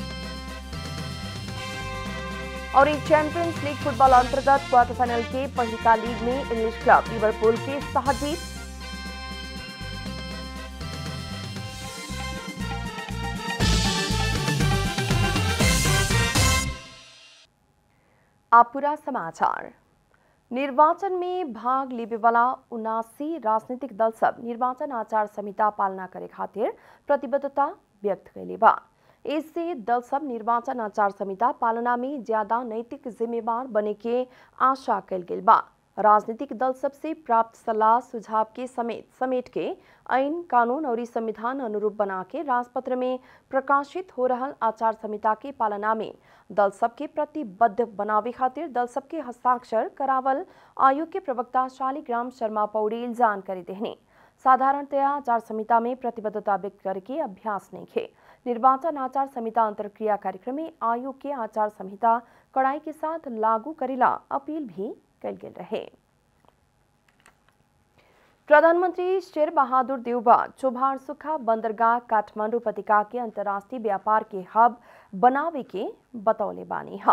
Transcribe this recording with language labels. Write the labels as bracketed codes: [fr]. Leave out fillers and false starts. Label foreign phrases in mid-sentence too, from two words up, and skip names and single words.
[bho] और एक चैंपियंस लीग फुटबॉल अंतर्गत क्वार्टर फाइनल के पहिलका लीग में इंग्लिश क्लब लिवरपूल के सहजीत। आप पूरा समाचार। निर्वाचन में भाग लेने वाला 79 राजनीतिक दल सब निर्वाचन आचार संहिता पालना करे खातिर प्रतिबद्धता व्यक्त कैले बा। इससे दल सब निर्वाचन आचार संहिता पालना में ज्यादा नैतिक जिम्मेवार बने के आशा कैल गेल बा। राजनीतिक दल सब से प्राप्त सलाह सुझाव के समेट के आईन कानून और संविधान अनुरूप बना के राजपत्र में प्रकाशित हो रहा आचार संहिता के पालना में दल सब के प्रतिबद्ध बनावे खातिर दल सब के हस्ताक्षर करावल आयोग के प्रवक्ता शालिग्राम शर्मा पौडेल जानकारी देहने। साधारणतया आचार संहिता में प्रतिबद्धता व्यक्त करके अभ्यास नहीं खे। निर्वाचन आचार संहिता अंतरक्रिया कार्यक्रम में आयोग के आचार संहिता कड़ाई के साथ लागू करेला अपील भी कल गेल रहे। प्रधानमंत्री शेर बहादुर देउबा चोभार सुखा बंदरगाह काठमांडू उपत्यका के अंतर्राष्ट्रीय व्यापार के हब बनावे के बतौले बानी हा।